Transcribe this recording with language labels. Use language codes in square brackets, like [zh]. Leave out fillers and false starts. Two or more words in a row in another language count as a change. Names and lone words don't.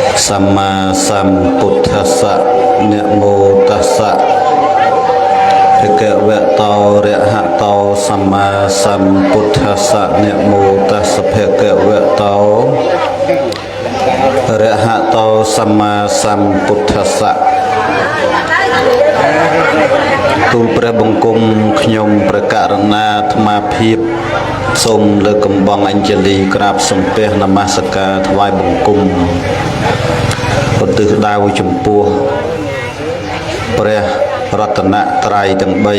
[pi] Sama Sambuddhassa Namo Tassa Bhagavato Arahato Sama Sambuddhassa Namo Tassa Bhagavato Arahato Sama Sambuddhassa [km] ទូលព្រះបង្គំខ្ញុំព្រះករណាអាត្មាភាពសូមលើកកំបងអញ្ជលីក្រាបសំពះនមស្ការថ្វាយបង្គំឧទ្ទិសដៅចំពោះព្រះរតនត្រ័យទាំង